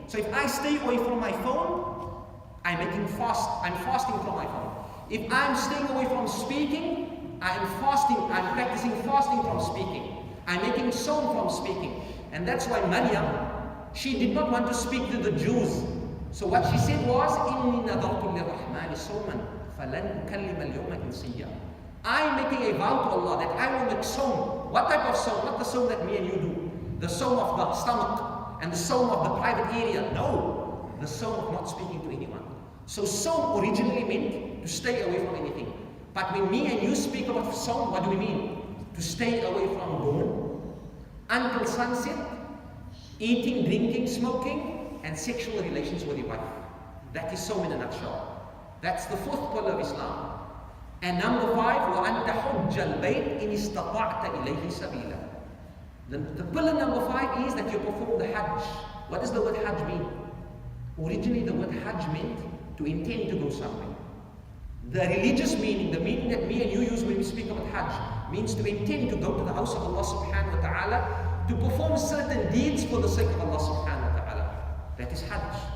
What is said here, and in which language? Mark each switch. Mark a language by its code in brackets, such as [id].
[en] So if I stay away from my phone, I'm fasting from my phone. If I'm staying away from speaking, I'm practicing fasting from speaking. I'm making sawm from speaking. And that's why Maryam, she did not want to speak to the Jews. So what she said was, [ar] إِنِّي نَذَرْتُ لِلرَّحْمَنِ صَوْمًا فَلَنْ أُكَلِّمَ الْيَوْمَ إِنْسِيًّا. [en] I'm making a vow to Allah that I will make sawm. What type of sawm? Not the sawm that me and you do. The sawm of the stomach and the sawm of the private area. No, the sawm of not speaking to anyone. So sawm originally meant to stay away from anything. But when me and you speak about sawm, what do we mean? To stay away from dawn until sunset, eating, drinking, smoking, and sexual relations with your wife. That is sawm in a nutshell. That's the fourth pillar of Islam. And number 5, [ar] وَأَن تَحُجَّ الْبَيْتِ إِنِ اسْتَطَعْتَ إِلَيْهِ سَبِيلًا. [en] The pillar number 5 is that you perform the Hajj. What does the word Hajj mean? Originally the word Hajj meant to intend to go somewhere. The religious meaning, the meaning that me and you use when we speak about Hajj, means to intend to go to the house of Allah subhanahu wa ta'ala to perform certain deeds for the sake of Allah subhanahu wa ta'ala. That is Hajj.